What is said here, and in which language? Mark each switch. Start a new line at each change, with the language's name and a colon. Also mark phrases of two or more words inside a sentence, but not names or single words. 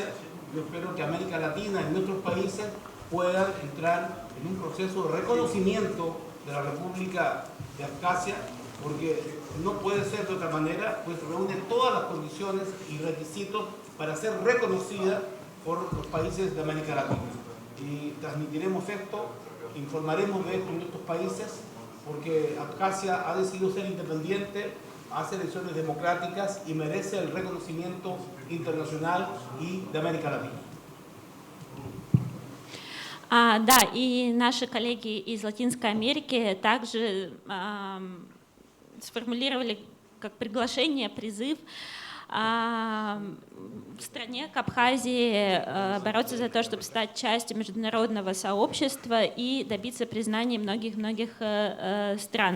Spanish: Yo espero que América Latina y nuestros países puedan entrar en un proceso de reconocimiento de la República de Abjasia, porque no puede ser de otra manera, pues reúne todas las condiciones y requisitos para ser reconocida por los países de América Latina. Y transmitiremos esto, informaremos de esto en nuestros países, porque Abjasia ha decidido ser independiente, hace elecciones democráticas y merece el reconocimiento internacional y de América Latina.
Russian: Да, и наши коллеги из Латинской Америки также сформулировали как приглашение, призыв в стране, к Абхазии, бороться за то, чтобы стать частью международного сообщества и добиться признания многих-многих стран.